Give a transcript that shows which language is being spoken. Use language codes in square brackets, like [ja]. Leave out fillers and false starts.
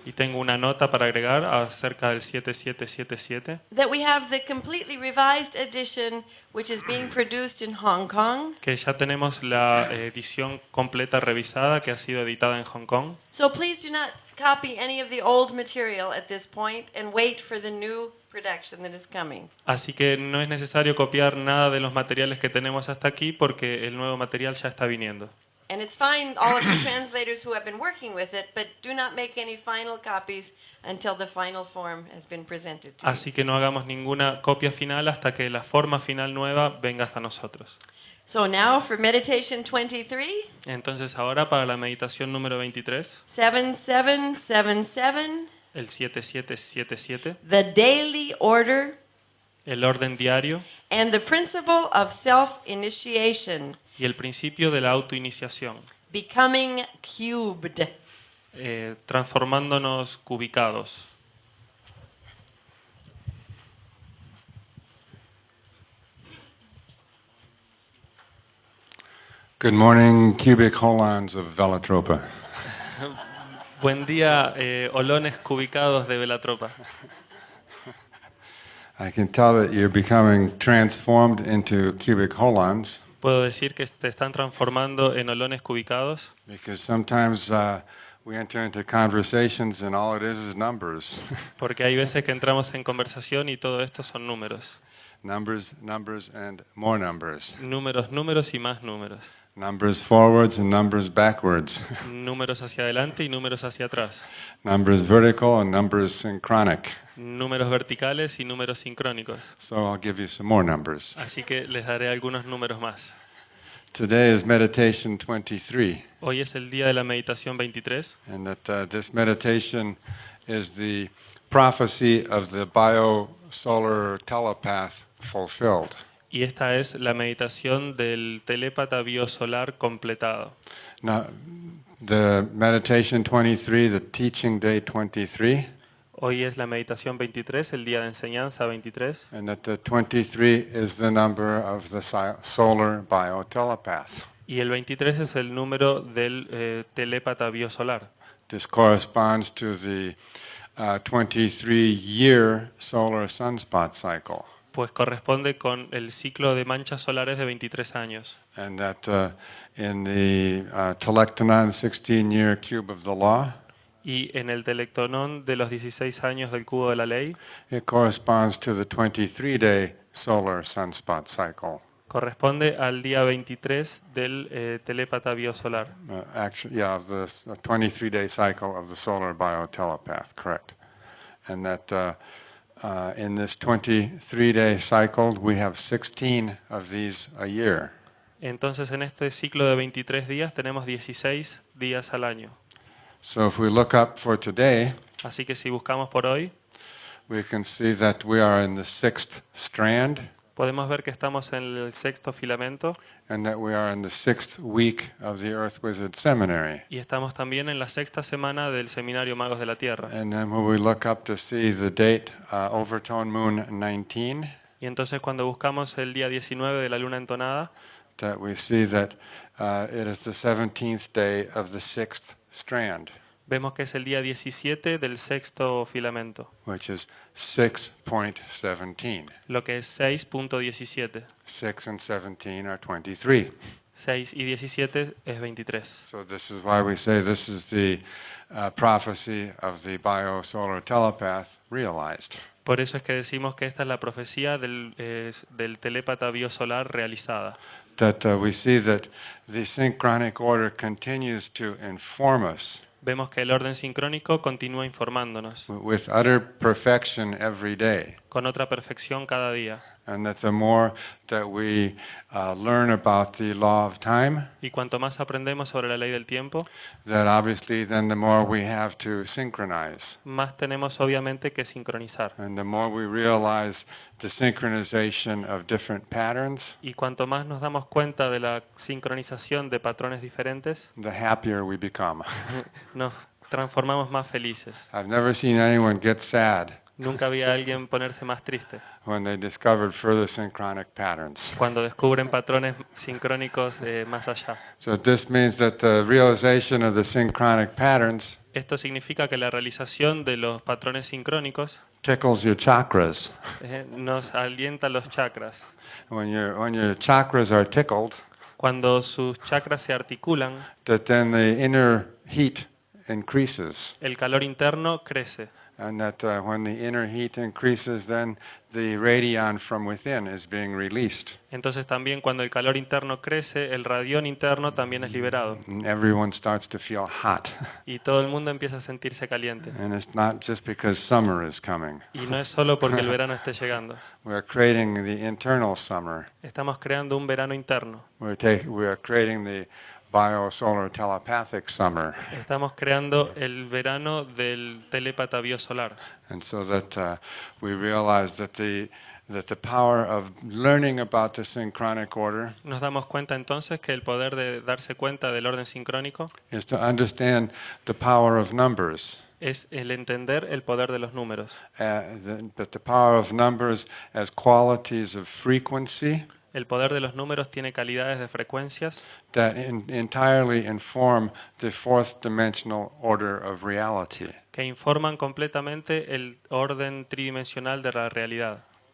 [es] Y tengo una nota para agregar acerca del 7777, [en] that we have the completely revised edition which is being produced in Hong Kong. [es] que ya tenemos la edición completa revisada que ha sido editada en Hong Kong. [en] So please do not copy any of the old material at this point and wait for the new production that is coming. [es] Así que no es necesario copiar nada de los materiales que tenemos hasta aquí porque el nuevo material ya está viniendo. [en] And it's fine, all of the translators who have been working with it, but do not make any final copies until the final form has been presented to you. [es] Así que no hagamos ninguna copia final hasta que la forma final nueva venga hasta nosotros. [en] So now for meditation 23, [es] Entonces ahora para la meditación número 23, [en] 7777, [es] el 7777, [en] the daily order [es] el orden diario [en] and the principle of self-initiation, [es] y el principio de la auto-iniciación, [en] becoming cubed. [es] transformándonos cubicados. [en] Good morning, cubic holons of Velatropa. [es] Buen día, olones cubicados de Velatropa. [en] I can tell that you're becoming transformed into cubic holons [es] Puedo decir que te están transformando en olones cubicados [en] because sometimes we enter into conversations and all it is numbers. [es] porque hay veces que entramos en conversación y todo esto son números. [en] Numbers, numbers, and more numbers. [es] Números, números y más números. [en] Numbers forwards and numbers backwards. [es] Números hacia adelante y números hacia atrás. [en] Numbers vertical and numbers synchronic. [es] Números verticales y números sincrónicos. [en] So I'll give you some more numbers. [es] Así que les daré algunos números más. [en] Today is meditation 23. [es] Hoy es el día de la meditación 23 [en] And that this meditation is the prophecy of the bio-solar telepath fulfilled. [es] y esta es la meditación del telépata biosolar completado. [en] Now, the meditation 23, the teaching day 23, [es] Hoy es la meditación 23, el día de enseñanza 23, [en] and that the 23 is the number of the solar biotelepath. [es] y el 23 es el número del telépata biosolar. [en] This corresponds to the 23-year solar sunspot cycle. [es] Pues corresponde con el ciclo de manchas solares de 23 años. [en] And that in the Telectonon 16-year cube of the law, [es] Y en el telectonón de los 16 años del cubo de la ley, [en] it corresponds to the 23-day solar sunspot cycle. [es] corresponde al día 23 del telépata biosolar. [en] Actually, yeah, of the 23-day cycle of the solar biotelepath, correct. And that in this 23-day cycle, we have 16 of these a year. [es] Entonces en este ciclo de 23 días tenemos 16 días al año. [en] So if we look up for today, [es] Así que si buscamos por hoy, [en] we can see that we are in the 6th strand [es] podemos ver que estamos en el sexto filamento [en] and that we are in the 6th week of the Earth Wizard Seminary. [es] y estamos también en la sexta semana del Seminario Magos de la Tierra. [en] And then when we look up to see the date, Overtone Moon 19, [es] Y entonces cuando buscamos el día 19 de la luna entonada, [en] that we see that it is the 17th day of the 6th strand, [es] vemos que es el día 17 del sexto filamento, [en] which is 6.17. [es] lo que es 6.17. [en] 6 and 17 are 23. [es] 6 y 17 es 23. [en] So this is why we say this is the prophecy of the bio-solar telepath realized. [es] Por eso es que decimos que esta es la profecía del telépata biosolar realizada. [en] That we see that the synchronic order continues to inform us [es] Vemos que el orden sincrónico continúa informándonos [en] with utter perfection every day. [es] con otra perfección cada día. [en] And that the more that we learn about the law of time, [es] Y cuanto más aprendemos sobre la ley del tiempo, [en] that obviously then the more we have to synchronize. [es] más tenemos obviamente que sincronizar. [en] And the more we realize the synchronization of different patterns, [es] Y cuanto más nos damos cuenta de la sincronización de patrones diferentes, [en] the happier we become. [es] nos transformamos más felices. [en] I've never seen anyone get sad [es] Nunca vi a alguien ponerse más triste [en] when they discovered further synchronic patterns. [es] cuando descubren patrones sincrónicos más allá. [en] So this means that the realization of the synchronic patterns [es] Esto significa que la realización de los patrones sincrónicos [en] tickles your chakras. [es] nos alienta los chakras. [en] When your chakras are tickled, [es] Cuando sus chakras se articulan, [en] that then the inner heat increases. [es] el calor interno crece. [en] And that when the inner heat increases, then the radion from within is being released. [es] Entonces también cuando el calor interno crece, el radión interno también es liberado. [en] And everyone starts to feel hot. [es] Y todo el mundo empieza a sentirse caliente. [en] And it's not just because summer is coming. [es] Y no es solo porque el verano esté llegando. [en] We're creating the internal summer. [es] Estamos creando un verano interno. [en] We're creating the biosolar telepathic summer. [es] Estamos creando el verano del telépata biosolar. [en] And so that we realize that the power of learning about the synchronic order [es] Nos damos cuenta entonces que el poder de darse cuenta del orden sincrónico [en] is to understand the power of numbers. [es] es el entender el poder de los números. [en] But the power of numbers as qualities of frequency [es] El poder de los números tiene calidades de frecuencias [en] that entirely inform the fourth dimensional order of reality. [es] que informan completamente el orden tridimensional de la realidad.